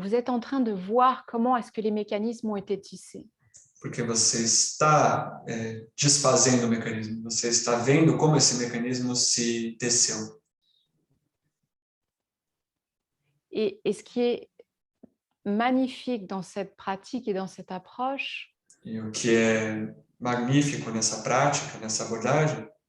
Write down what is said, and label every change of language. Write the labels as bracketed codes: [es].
[fr] Vous êtes en train de voir comment est-ce que les mécanismes ont été tissés. [pt] Porque você está desfazendo o mecanismo. Você está vendo como esse mecanismo se teceu. [fr] Et ce qui est magnifique dans cette pratique et dans cette approche, [pt] E o que é magnífico nessa prática, nessa abordagem,